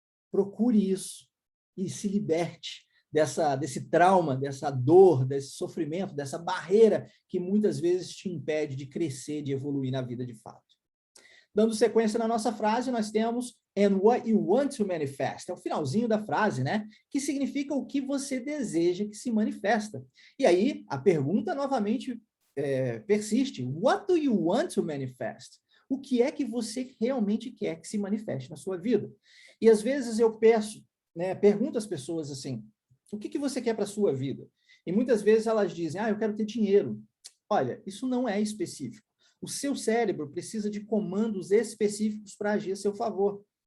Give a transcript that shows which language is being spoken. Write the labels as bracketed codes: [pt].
[pt] Procure isso e se liberte desse trauma, dessa dor, desse sofrimento, dessa barreira que muitas vezes te impede de crescer, de evoluir na vida de fato. Dando sequência na nossa frase, nós temos [en] and what you want to manifest. [pt] É o finalzinho da frase, né? Que significa o que você deseja que se manifesta. E aí, a pergunta novamente persiste. [en] What do you want to manifest? [pt] O que é que você realmente quer que se manifeste na sua vida? E às vezes eu pergunto às pessoas assim, o que você quer para a sua vida? E muitas vezes elas dizem, eu quero ter dinheiro. Olha, isso não é específico. O seu cérebro precisa de comandos específicos para agir a seu favor.